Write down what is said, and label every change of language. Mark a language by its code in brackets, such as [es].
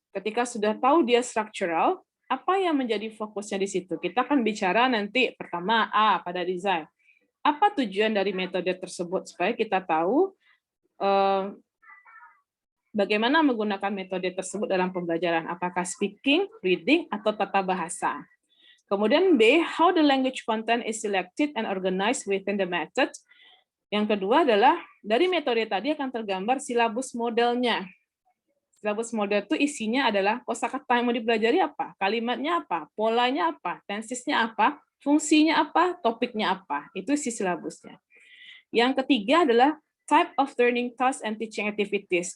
[id] Ketika sudah tahu dia structural, apa yang menjadi fokusnya di situ? Kita akan bicara nanti pertama pada desain. Apa tujuan dari metode tersebut supaya kita tahu bagaimana menggunakan metode tersebut dalam pembelajaran? Apakah speaking, reading, atau tata bahasa? Kemudian B, [en] how the language content is selected and organized within the method. [id] Yang kedua adalah dari metode tadi akan tergambar silabus modelnya. Silabus model itu isinya adalah kosakata yang mau dipelajari apa, kalimatnya apa, polanya apa, tensesnya apa, fungsinya apa, topiknya apa. Itu isi silabusnya. Yang ketiga adalah [en] type of learning tasks and teaching activities.